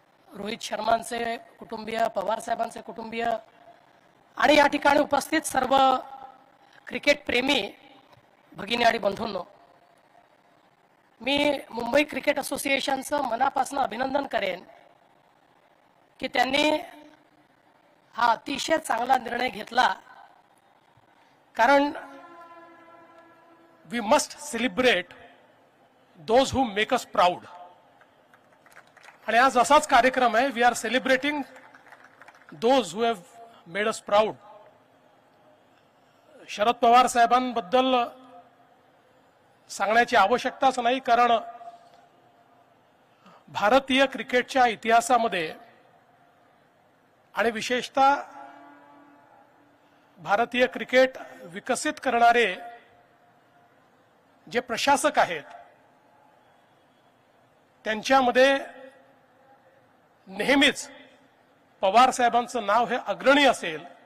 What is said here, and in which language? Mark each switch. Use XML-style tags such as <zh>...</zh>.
<mr>रोहित शर्मांचे कुटुंबीय, पवार साहेबांचे कुटुंबीय आणि या ठिकाणी उपस्थित सर्व क्रिकेट प्रेमी भगिनी आणि बंधूंनो, मी मुंबई क्रिकेट असोसिएशनचं मनापासून अभिनंदन करेन की त्यांनी हा अतिशय चांगला निर्णय घेतला.</mr> <en>कारण we must celebrate those who make us proud.</en> <mr>आणि आज असाच कार्यक्रम आहे.</mr> <en>We are celebrating those who have made us proud.</en> <mr>Sharad Pawar साहेबांबद्दल सांगण्याची आवश्यकताच नाही, कारण भारतीय क्रिकेटच्या इतिहासामध्ये आणि विशेषतः भारतीय क्रिकेट विकसित करणारे जे प्रशासक आहेत त्यांच्यामध्ये नेहमीच पवार साहेबांचं नाव हे अग्रणी असेल.</mr>